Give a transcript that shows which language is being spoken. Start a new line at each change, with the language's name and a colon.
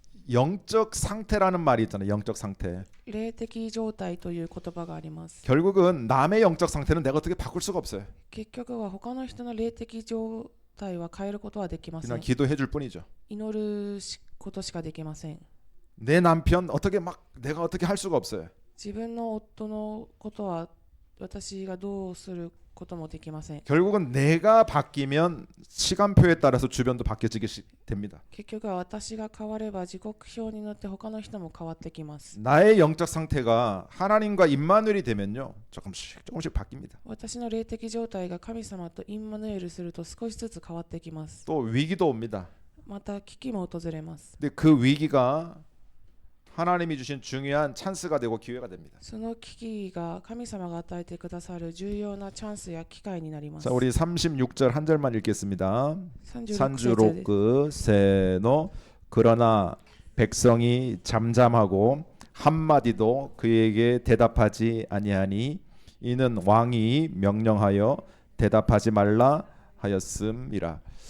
Korean: 영적 상태라는 말이 있잖아요. 영적 상태.
Japanese: 霊的状態という言葉があります。
Korean: 결국은 남의 영적 상태는 내가 어떻게 바꿀 수가 없어요.
Japanese: 結局は他の人の霊的状態は変えることはできませ
Korean: 그냥
Japanese: ん。
Korean: 기도해 줄 뿐이죠.
Japanese: 祈ることしかできません。
Korean: 내 남편 어떻게 막 내가 어떻게 할 수가 없어요.
Japanese: 自分の夫のことは私がどうすることもできません。
Korean: 결국은 내가 바뀌면 시간표에 따라서 주변도 바뀌어지게 됩니다.
Japanese: 結局は私が変われば時刻表に乗って他の人も変わってきます。
Korean: 나의 영적 상태가 하나님과 임마누엘이 되면요. 조금씩 바뀝니다.
Japanese: 私の霊的状態が神様とインマヌエルすると少しずつ変わってきます。
Korean: 또 위기도 옵니다.
Japanese: また危機も訪れます。
Korean: 근데 그 위기가 하나님이 주신 중요한 찬스가 되고 기회가 됩니다.
Japanese: その危機が神様が与えてくださる重要なチャンスや機会になります。
Korean: 자, 우리 36절 한 절만 읽겠습니다.
Japanese: 36節 산주로크 세노
Korean: 그러나 백성이 잠잠하고 한마디도 그에게 대답하지 아니하니 이는 왕이 명령하여 대답하지 말라 하였음이라.